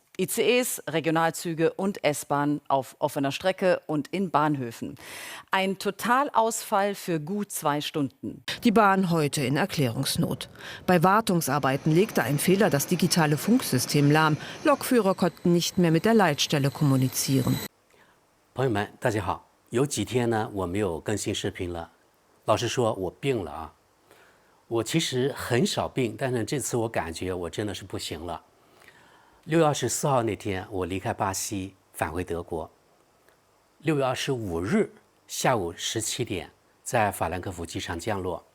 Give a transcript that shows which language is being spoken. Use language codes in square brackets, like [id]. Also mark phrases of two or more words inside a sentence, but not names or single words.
[de] ICEs, Regionalzüge und S-Bahn auf offener Strecke und in Bahnhöfen. Ein Totalausfall für gut 2 Stunden. Die Bahn heute in Erklärungsnot. Bei Wartungsarbeiten legte ein Fehler das digitale Funksystem lahm. Lokführer konnten nicht mehr mit der Leitstelle kommunizieren. [zh] 朋友们，大家好。有几天呢，我没有更新视频了。老实说，我病了啊。我其实很少病，但是这次我感觉我真的是不行了。6月24号那天，我离开巴西返回德国。6月25日下午17点，在法兰克福机场降落。